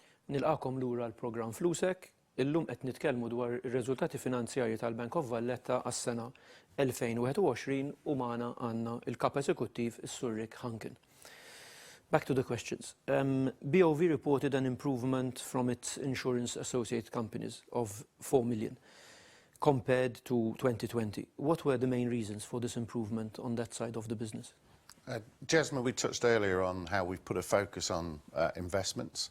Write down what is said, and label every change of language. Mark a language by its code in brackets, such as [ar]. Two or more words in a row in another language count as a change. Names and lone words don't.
[mt] Nilqakom lura l-programm Flusek, illum qed nitkellmu dwar ir-riżultati finanzjarji tal-Bank of Valletta għas-sena 2021 u magħna għandna il-Kap Eżekuttiv is-Sur Hunkin. [en] Back to the questions. BOV reported an improvement from its insurance associate companies of 4 million compared to 2020. What were the main reasons for this improvement on that side of the business? Jesmond, we touched earlier on how we've put a focus on investments.